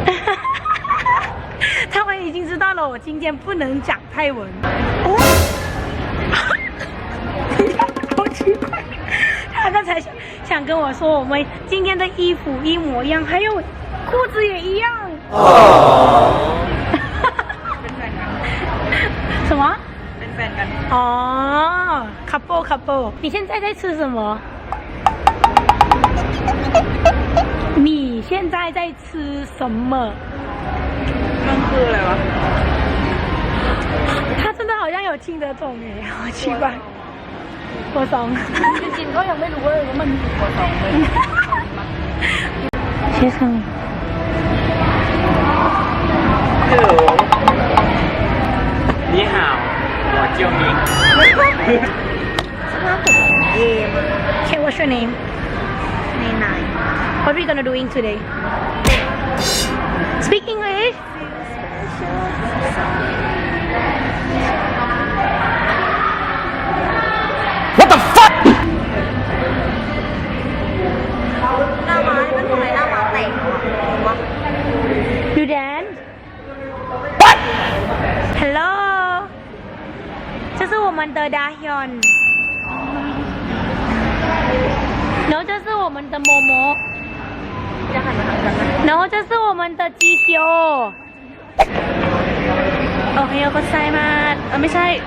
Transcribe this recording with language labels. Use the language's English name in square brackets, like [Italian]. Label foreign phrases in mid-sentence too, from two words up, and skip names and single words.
[Chinese] 他们已经知道了我今天不能讲泰文，哦，好奇怪，他刚才想跟我说我们今天的衣服一模一样，还有裤子也一样，哦，什么？哦 ，couple， 你现在在吃什么？你现在在吃什么？ [Thai] มันคืออะไรวะ [Chinese] 他真的好像有听得懂耶，好奇怪。 [Thai] หัวซองจริงๆเขายังไม่รู้ว่ามันหัวซองเลย先生 [Chinese] Hello 你好我叫明 [English] Okay, what's your name? Nina. What are we gonna doing today? Speak English. What the fuck [Thai] หน้าม้านี่มันทำไมหน้าม้าเตะวะ [English] You dance? What [Chinese] Hello. 这是我们的大hyun。然后这是我们的嬷嬷。然后这是我们的鸡修。 [Thai] โอเคก็ใช่มาไม่ใช่